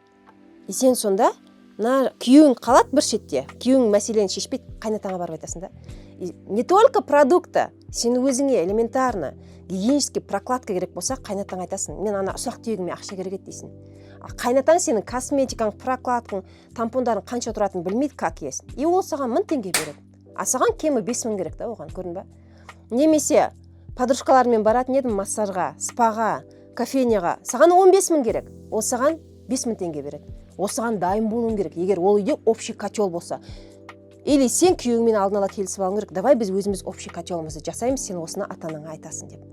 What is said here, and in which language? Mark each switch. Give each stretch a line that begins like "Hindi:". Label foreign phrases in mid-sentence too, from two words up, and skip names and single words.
Kazakh: И сен сонда күйеуің қалады бір шетте, күйеуің мәселені шешпейді, қайнатаңа барып айтасың да.
Russian: Не только продукты,
Kazakh: сен өзіңе
Russian: элементарно гигиенический прокладка
Kazakh: керек болса, қайнатаң айтасың, мен ана ұсақ түйегіме ақша керек еді дейсің. Қайнатаң сенің косметикаң, прокладкаң, тампондарың қанша тұратынын білмейді,
Russian: как есть.
Kazakh: И ол саған 1000 теңге береді. А саған кемі 5000 керек та оған, көрдің ба? Немесе подружкалармен баратын едім массажға, спаға, кофейняға, саған 15000 керек. Ол саған 5000 теңге береді. Осыған дайын болуың керек, егер ол үйде
Russian: общий котел
Kazakh: болса. Или сен күйеуіңмен алдын ала келісіп алуың керек. Давай біз өзіміз
Russian: общий котелымызды
Kazakh: жасаймыз, сен осыны ата-анаңа айтасың деп.